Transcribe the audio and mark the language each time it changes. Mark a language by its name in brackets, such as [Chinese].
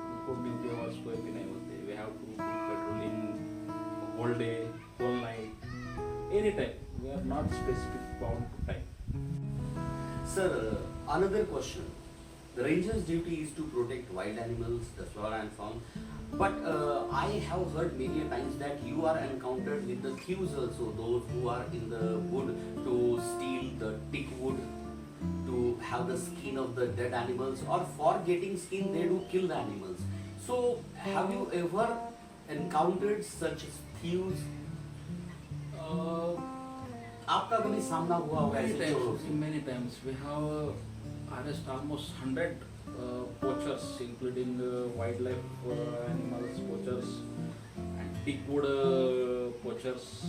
[Hindi] उनको duty hours कोई भी नहीं होते। [English] We have to be patrolling whole day, whole night, any time. We are not specific bound to time. Sir, another question. The ranger's duty is to protect wild animals, the flora and fauna. But I have heard many a times that you are encountered with the thieves also, those who are in the wood to steal the thick wood, to have the skin of the dead animals, or for getting skin they do kill the animals. So have you ever encountered such thieves? [Hindi] आपका कभी सामना हुआ होगा ऐसे चोरों से? [English] Many times we have arrested almost 100 poachers, including wildlife animals poachers and thick wood poachers.